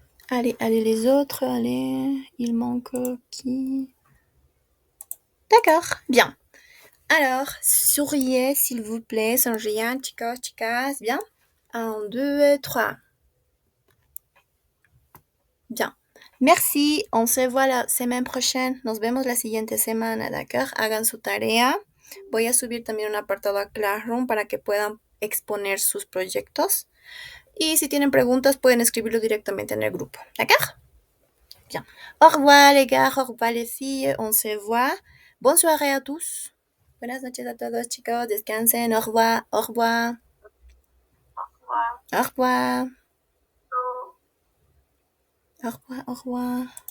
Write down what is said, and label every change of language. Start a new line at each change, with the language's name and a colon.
French: Allez, les autres, allez. Il manque qui? D'accord, bien. Alors, souriez, s'il vous plaît.
Spanish: Sonrian, chicos, chicas. Bien. 1, 2, 3. Bien.
French: Merci, on se voit la semaine prochaine.
Spanish: Nos vemos la siguiente semana, ¿d'accord? Hagan su tarea. Voy a subir también un apartado a Classroom para que puedan exponer sus proyectos. Y si tienen preguntas, pueden escribirlo directamente en el grupo, ¿d'accord? Bien.
French: Au revoir les gars, au revoir les filles, on se voit. Bonne soirée à tous.
Spanish: Buenas noches a todos, chicos. Descansen.
French: Au revoir, au revoir. Au revoir. Au revoir, au revoir.